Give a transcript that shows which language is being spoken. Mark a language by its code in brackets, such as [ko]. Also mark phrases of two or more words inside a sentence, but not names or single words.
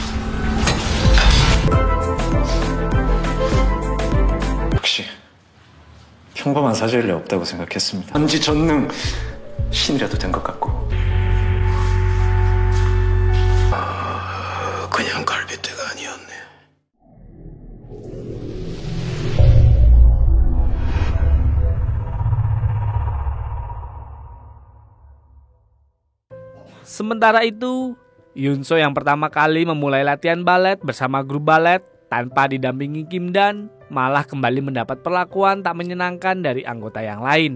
[ko] 역시 평범한 사죄일 리 없다고 생각했습니다. 전지 전능 신이라도 된 것 같고. 그냥 갈빗대가 아니었네. [id] Sementara itu, Yunso yang pertama kali memulai latihan balet bersama grup balet tanpa didampingi Kim Dan malah kembali mendapat perlakuan tak menyenangkan dari anggota yang lain.